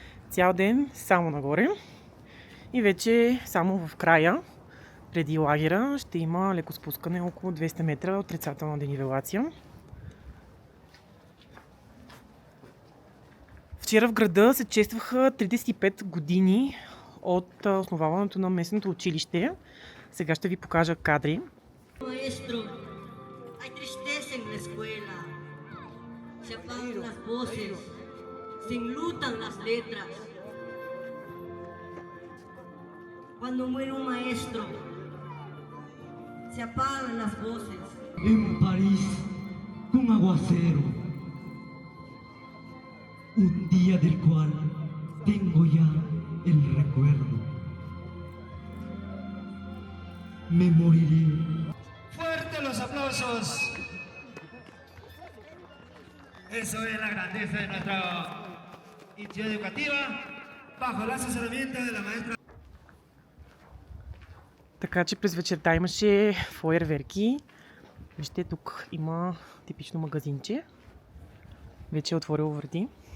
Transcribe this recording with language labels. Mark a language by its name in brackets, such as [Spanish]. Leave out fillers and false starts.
[Bulgarian] Цял ден само нагоре. И вече само в края, преди лагера, ще има леко спускане около 200 метра отрицателна денивелация. Вчера в града се честваха 35 години от основаването на местното училище. Сега ще ви покажа кадри. [Spanish] Maestro, hay tristeza en la escuela. Se apagan las voces, se enlutan las letras. Cuando muere un maestro, se apagan las voces. En París, con aguacero, un día del cual tengo ya el recuerdo. Me moriré. Fuerte los aplausos. Eso es la grandeza de nuestra institución educativa, bajo el asesoramiento de la maestra. [Bulgarian] Така че през вечерта имаше фойерверки. Вижте, тук има типично магазинче. Вече е отворило врати.